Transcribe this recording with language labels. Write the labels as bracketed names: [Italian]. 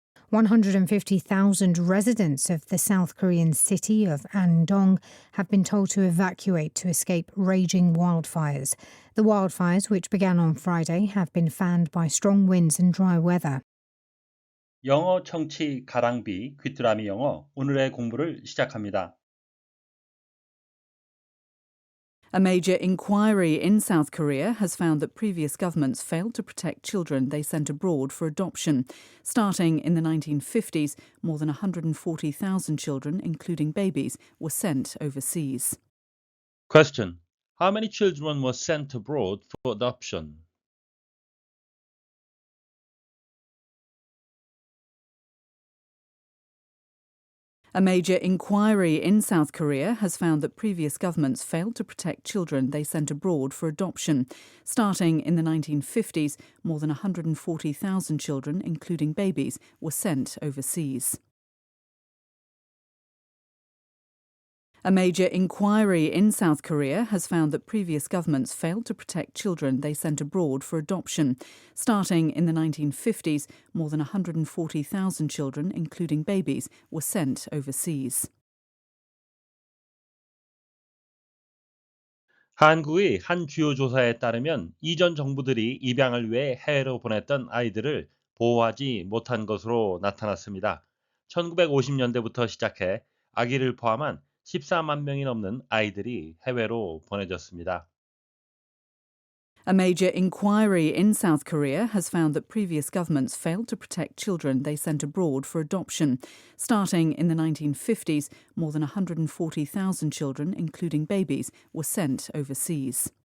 [English] 150,000 residents of the South Korean city of Andong have been told to evacuate to escape raging wildfires. The wildfires, which began on Friday, have been fanned by strong winds and dry weather. [Korean] 영어 청취 가랑비 귀뚜라미 영어 오늘의 공부를 시작합니다. [English] A major inquiry in South Korea has found that previous governments failed to protect children they sent abroad for adoption. Starting in the 1950s, more than 140,000 children, including babies, were sent overseas. Question. How many children were sent abroad for adoption? A major inquiry in South Korea has found that previous governments failed to protect children they sent abroad for adoption. Starting in the 1950s, more than 140,000 children, including babies, were sent overseas. A major inquiry in South Korea has found that previous governments failed to protect children they sent abroad for adoption. Starting in the 1950s, more than 140,000 children, including babies, were sent overseas. [Korean] 한국의 한 주요 조사에 따르면 이전 정부들이 입양을 위해 해외로 보냈던 아이들을 보호하지 못한 것으로 나타났습니다. 1950년대부터 시작해 아기를 포함한 14만 명이 넘는 아이들이 해외로 보내졌습니다. [English] A major inquiry in South Korea has found that previous governments failed to protect children they sent abroad for adoption. Starting in the 1950s, more than 140,000 children, including babies, were sent overseas.